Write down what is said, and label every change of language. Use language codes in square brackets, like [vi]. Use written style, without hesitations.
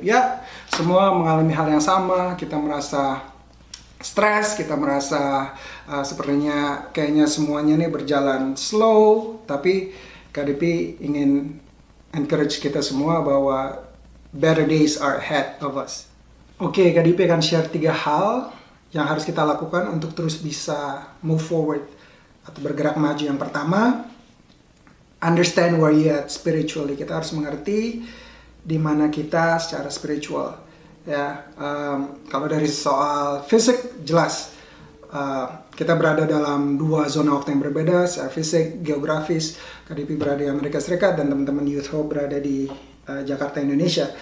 [id] Ya, semua mengalami hal yang sama, kita merasa stres, kita merasa sepertinya kayaknya semuanya ini berjalan slow, tapi KDP ingin encourage kita semua bahwa [en] better days are ahead of us. [id] Oke, KDP akan share 3 hal yang harus kita lakukan untuk terus bisa move forward atau bergerak maju. Yang pertama, [en] understand where you at spiritually. [id] Kita harus mengerti di mana kita secara spiritual. Ya, kalau dari soal fisik jelas, kita berada dalam 2 zona waktu yang berbeda. Secara fisik, geografis, KDP berada di Amerika Serikat dan teman-teman Youth Hope berada di Jakarta, Indonesia.